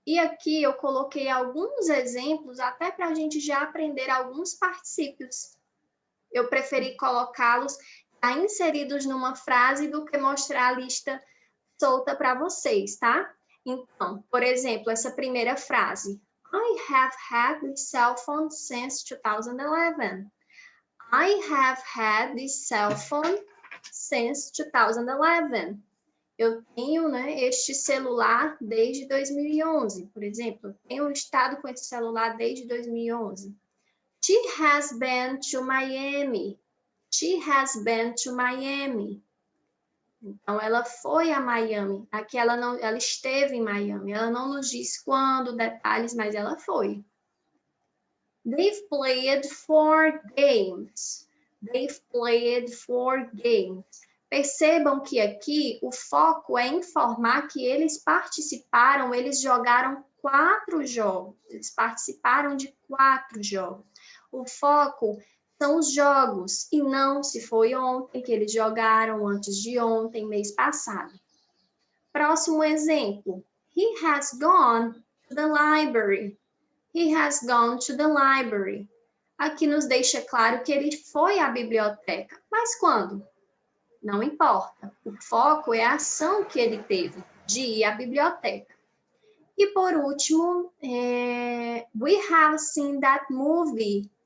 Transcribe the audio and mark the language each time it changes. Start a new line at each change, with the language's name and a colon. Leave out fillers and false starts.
Portuguese: E aqui eu coloquei alguns exemplos, até para a gente já aprender alguns particípios. Eu preferi colocá-los inseridos numa frase do que mostrar a lista solta para vocês, tá? Então, por exemplo, essa primeira frase.
English: I have had this cell phone since 2011. I have had this cell phone since 2011.
Portuguese: Eu tenho, né, este celular desde 2011, por exemplo. Eu tenho estado com esse celular desde 2011.
English: She has been to Miami. She has been to Miami.
Portuguese: Então, ela foi a Miami. Aqui ela esteve em Miami. Ela não nos diz quando, detalhes, mas ela foi.
English: They've played 4 games. They've played 4 games.
Portuguese: Percebam que aqui o foco é informar que eles participaram, eles jogaram 4 jogos. Eles participaram de 4 jogos. O foco são os jogos, e não se foi ontem que eles jogaram, antes de ontem, mês passado. Próximo exemplo.
English: He has gone to the library. He has gone to the library.
Portuguese: Aqui nos deixa claro que ele foi à biblioteca. Mas quando? Não importa. O foco é a ação que ele teve, de ir à biblioteca. E por último,
English: we have seen that movie.